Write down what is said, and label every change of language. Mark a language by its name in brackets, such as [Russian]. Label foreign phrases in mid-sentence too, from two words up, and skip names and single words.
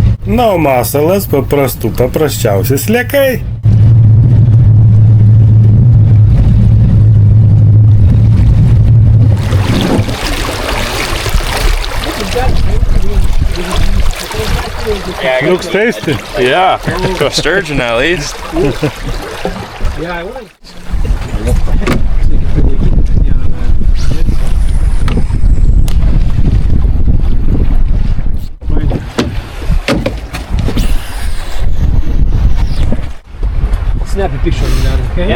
[Lithuanian] Na, o masalas paprasčiausi sliekai. [English] Looks tasty. Yeah, to a sturgeon at least. Yeah, I was. Snap a picture of that, okay?